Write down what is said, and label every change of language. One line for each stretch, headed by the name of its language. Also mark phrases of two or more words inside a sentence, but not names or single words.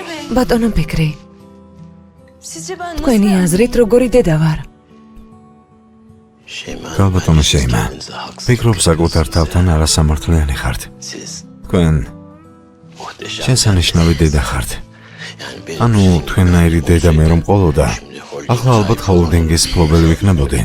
Georgian: ბატონო ფიქრი,
Turkish: Sizce ben nasıl
Georgian: თქვენი აზრით როგორი დედა ვარ? გალბატონო შეიმა, ფიქრობ საკუთარ თავთან არასამართლიანი ხართ. თქვენ შესანიშნავი დედა ხართ. ანუ თქვენნაირი დედა მე რომ ყოლოდა, ახლა ალბათ ჰოლდინგის ფლობელი ვიქნებოდი.